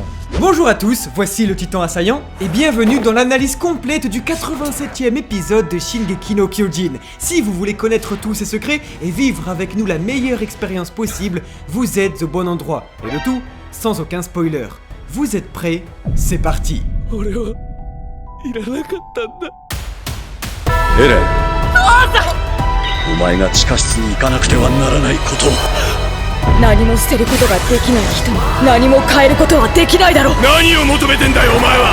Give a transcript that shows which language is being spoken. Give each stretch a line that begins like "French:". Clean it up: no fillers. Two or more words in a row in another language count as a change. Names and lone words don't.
French: Bonjour à tous, voici le titan assaillant et bienvenue dans l'analyse complète du 87e épisode de Shingeki no Kyojin. Si vous voulez connaître tous ces secrets et vivre avec nous la meilleure expérience possible, vous êtes au bon endroit. Et le tout, sans aucun spoiler. Vous êtes prêts? C'est parti.
Japanese: Eren, お前が地下室に行かなくてはならないことを。何も捨てることができない人に何も変えることはできないだろう。何を求めてんだよお前は。